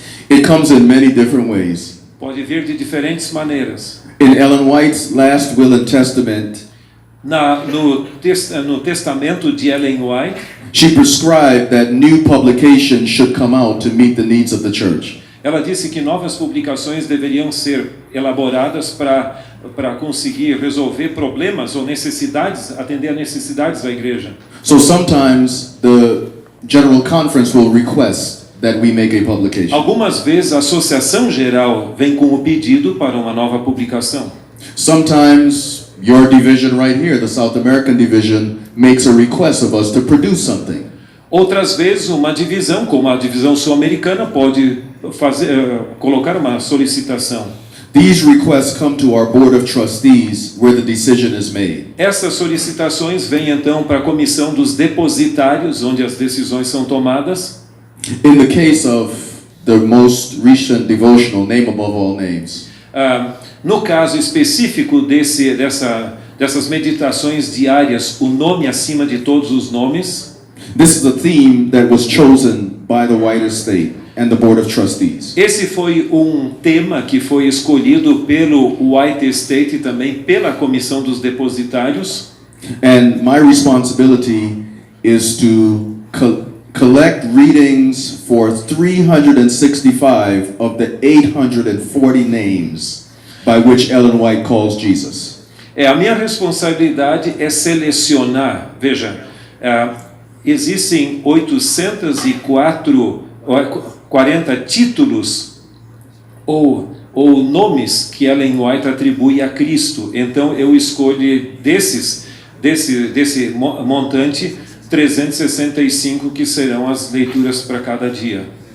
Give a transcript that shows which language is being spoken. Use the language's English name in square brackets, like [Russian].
[English] It comes in many different ways. [Portuguese] Pode vir de diferentes maneiras. [English] In Ellen White's last will and testament, [Portuguese] No testamento de Ellen White, [English] she prescribed that new publications should come out to meet the needs of the church. [Portuguese] ela disse que novas publicações deveriam ser elaboradas para conseguir resolver problemas ou necessidades, atender a necessidades da igreja. [English] So sometimes the General Conference will request that we make a publication. [Portuguese] Algumas vezes a Associação Geral vem com o pedido para uma nova publicação. [English] Sometimes your division right here, the South American division, makes a request of us to produce something. [Portuguese] Outras vezes uma divisão, como a divisão sul-americana, pode colocar uma solicitação. [English] These requests come to our Board of Trustees where the decision is made. [Portuguese] Essas solicitações vêm então para a comissão dos depositários, onde as decisões são tomadas. [English] In the case of the most recent devotional, Name Above All Names, [Portuguese] No caso específico dessas meditações diárias, o nome acima de todos os nomes, [English] this is a theme that was chosen by the White Estate and the Board of Trustees. [Portuguese] esse foi um tema que foi escolhido pelo White Estate e também pela comissão dos depositários. [English] And my responsibility is to collect readings for 365 of the 840 names by which Ellen White calls Jesus. [Portuguese] A minha responsabilidade é selecionar, veja, existem 840 títulos ou nomes que Ellen White atribui a Cristo. Então eu escolho desse montante 365 que serão as leituras para cada dia.